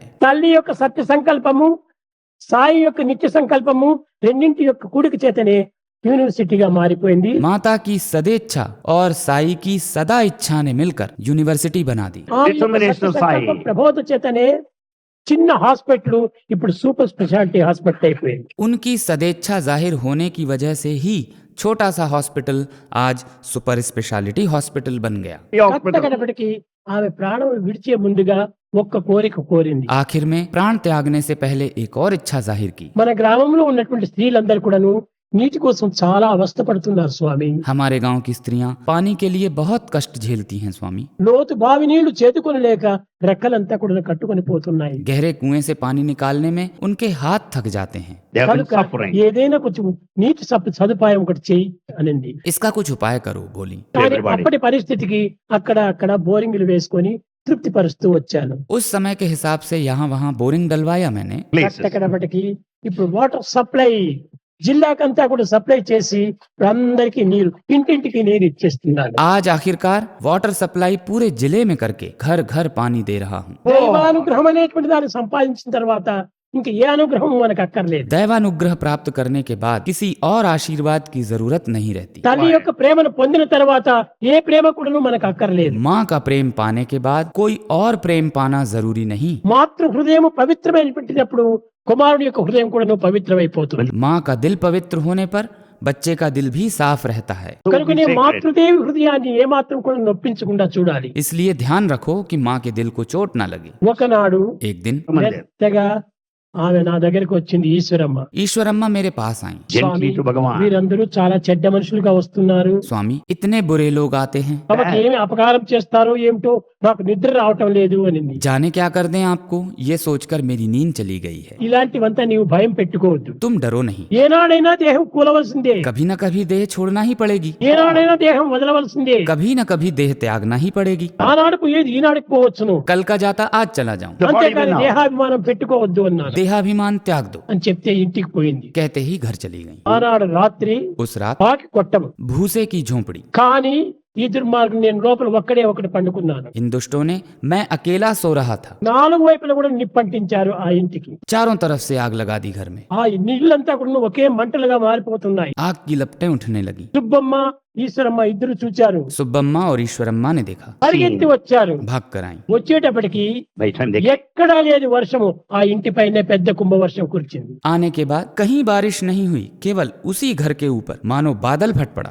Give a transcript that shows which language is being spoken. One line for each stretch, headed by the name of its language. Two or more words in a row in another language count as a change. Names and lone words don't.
Telugu: తల్లి యొక్క సత్య సంకల్పము, సాయి యొక్క నిత్య సంకల్పము రెండింటి యొక్క కూడిక చేతనే యూనివర్సిటీగా మారిపోయింది.
Hindi: माता की सदेच्छा और साई की सदा इच्छा ने मिलकर यूनिवर्सिटी बना दी।
Telugu: ఆ యొక్క సత్య సంకల్పం ప్రబోధ చేతనే చిన్న హాస్పిటల్ ఇప్పుడు సూపర్ స్పెషాలిటీ హాస్పిటల్ అయిపోయింది.
Hindi: उनकी सदेच्छा जाहिर होने की वजह से ही छोटा सा हॉस्पिटल आज सुपर स्पेशलिटी हॉस्पिटल बन गया।
Telugu: కట్టకడపటికి ఆమె ప్రాణం విడిచే ముందుగా ఒక్క కోరిక కోరింది.
Hindi: आखिर में प्राण त्यागने से पहले एक और इच्छा जाहिर की।
Telugu: మన గ్రామంలో ఉన్నటువంటి స్త్రీలందరూ కూడాను నీటి కోసం చాలా అవస్థపడుతున్నారు స్వామి.
Hindi: हमारे गांव की स्त्रियां पानी के लिए बहुत कष्ट झेलती हैं स्वामी।
Telugu: లోతు బావి నీళ్లు చేతుకొని లేక రెక్కలంతా కూడా కట్టుకొని పోతున్నాయి.
Hindi: गहरे कुएं से पानी निकालने में उनके हाथ थक जाते हैं।
Telugu: కనుక ఏదైనా కొంచెం నీటి సదుపాయం ఒకటి చెయ్యి అనింది.
Hindi: इसका कुछ उपाय करो बोली।
Telugu: కానీ అప్పటి పరిస్థితికి అక్కడ బోరింగ్లు వేసుకొని తృప్తి పరుస్తూ వచ్చాను.
Hindi: उस समय के हिसाब से यहाँ वहाँ बोरिंग डलवाया मैंने।
Telugu: కట్టకడపటికి ఇప్పుడు వాటర్ సప్లై జిల్లాకంతా కూడా సప్లై చేసి అందరికీ నీరు ఇంటింటికి నీరు ఇచ్చేస్తున్నాను.
Hindi: आज आखिरकार वाटर सप्लाई पूरे जिले में करके घर घर पानी दे रहा हूँ।
Telugu: దైవానుగ్రహం అనేటువంటి దాన్ని సంపాదించిన తర్వాత ఇంకా ఏ అనుగ్రహం మనకు అక్కర్లేదు.
Hindi: दैवानुग्रह प्राप्त करने के बाद किसी और आशीर्वाद की जरूरत नहीं रहती।
Telugu: తల్లి యొక్క ప్రేమను పొందిన తర్వాత ఏ ప్రేమ కూడా మనకు అక్కర్లేదు.
Hindi: माँ का प्रेम पाने के बाद कोई और प्रेम पाना जरूरी नहीं।
Telugu: మాతృ హృదయం పవిత్రమైనటువంటిప్పుడు కుమారుడి యొక్క హృదయం కూడా పవిత్రమైపోతుంది.
Hindi: माँ का दिल पवित्र होने पर बच्चे का दिल भी साफ रहता है।
Telugu: కనుకనే మాతృదేవి హృదయాన్ని ఏ మాత్రం కూడా నొప్పించకుండా చూడాలి.
Hindi: इसलिए ध्यान रखो कि माँ के दिल को चोट न लगे।
Telugu: ఒకనాడు
Hindi: एक दिन
Telugu: మెత్తగా ఆమె నా దగ్గరికి వచ్చింది, ఈశ్వరమ్మ.
Hindi: ईश्वरम्मा मेरे पास आई।
Telugu: స్వామి, వీరందరూ చాలా చెడ్డ మనుషులుగా వస్తున్నారు.
Hindi: स्वामी इतने बुरे लोग आते हैं,
Telugu: కాబట్టి ఏమి అపకారం చేస్తారో ఏమిటో నాకు నిద్ర రావటం లేదు అనింది.
Hindi: जाने क्या कर दें आपको, ये सोचकर मेरी नींद चली गई है।
Telugu: ఇలాంటివంతా నీవు భయం పెట్టుకోవద్దు.
Hindi: तुम डरो नहीं,
Telugu: ఏనాడైనా దేహం కూలవలసిందే,
Hindi: कभी न कभी देह छोड़ना ही पड़ेगी,
Telugu: ఏనాడైనా దేహం వదలవలసిందే.
Hindi: कभी न कभी देह त्यागना ही पड़ेगी।
Telugu: ఆనాడు పోయేది ఈనాడికి పోవచ్చును.
Hindi: कल का जाता आज चला जाऊं,
Telugu: అంతేకాని దేహాభిమానం పెట్టుకోవద్దు అన్నాను.
Hindi: देहाभिमान त्याग दो
Telugu: అని చెప్తే ఇంటికి పోయింది.
Hindi: कहते ही घर चली गई।
Telugu: ఆనాడు రాత్రి
Hindi: उस रात
Telugu: పాకి కొట్టము,
Hindi: भूसे की झोंपड़ी।
Telugu: కానీ ఈ దుర్మార్గం నేను లోపల ఒకటి పండుకున్నాను.
Hindi: इन दुष्टों ने मैं अकेला सो रहा था।
Telugu: నాలుగు వైపులా కూడా నిప్పంటించారు ఆ ఇంటికి.
Hindi: चारों तरफ से आग लगा दी घर में।
Telugu: ఆ నీళ్ళంతా కూడా ఒకే మంటలుగా మారిపోతున్నాయి.
Hindi: आग की लपटें उठने लगी।
Telugu: సుబ్బమ్మ ఈశ్వరమ్మ ఇద్దరు చూచారు.
Hindi: सुब्बम्मा और ईश्वरम्मा ने देखा,
Telugu: పరిగెత్తి వచ్చారు.
Hindi: भाग कर आई।
Telugu: వచ్చేటప్పటికి ఎక్కడా లేదు వర్షము, ఆ ఇంటి పైన పెద్ద కుంభవర్షం కురిచింది.
Hindi: आने के बाद कहीं बारिश नहीं हुई, केवल उसी घर के ऊपर मानो बादल फट पड़ा।